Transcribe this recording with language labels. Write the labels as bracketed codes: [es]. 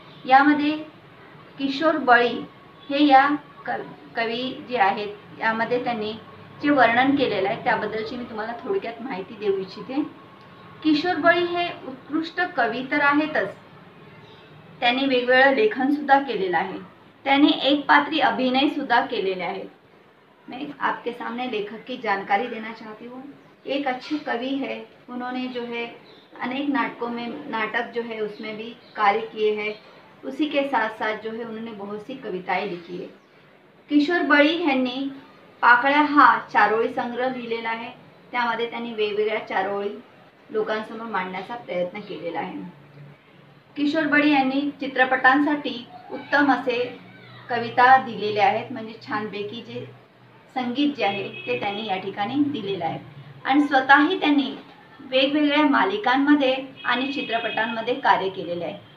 [mr] यामध्ये किशोर बळी हे या कवी जे आहेत यामध्ये त्यांनी जे वर्णन केलेलं आहे त्याबद्दलची मी तुम्हाला थोडक्यात माहिती देऊ इच्छिते। किशोर बळी हे उत्कृष्ट कवी तर आहेतच, त्यांनी वेगवेगळं लेखन सुद्धा केलेलं आहे। त्यांनी एक पात्री अभिनय सुद्धा केलेले आहेत। [hi] मैं आपके सामने लेखक की जानकारी देना चाहती हूँ। एक अच्छे कवि है, उन्होंने जो है अनेक नाटकों में नाटक जो है उसमें भी कार्य किए हैं। उसी के साथ साथ जो है उन्होंने बहुत सी कविताएं लिखी है। [mr] किशोर बळी यांनी पाकळ्या हा चारोळी संग्रह लिहिलेला आहे। त्यामध्ये त्यांनी वेगवेगळ्या चारोळी लोकांसमोर मांडण्याचा प्रयत्न केलेला आहे। किशोर बळी यांनी चित्रपटांसाठी उत्तम असे कविता दिलेल्या आहेत, म्हणजे छानपैकी जे संगीत जे आहे ते त्यांनी या ठिकाणी दिलेलं आहे आणि स्वतःही त्यांनी वेगवेगळ्या मालिकांमध्ये आणि चित्रपटांमध्ये कार्य केलेले आहे।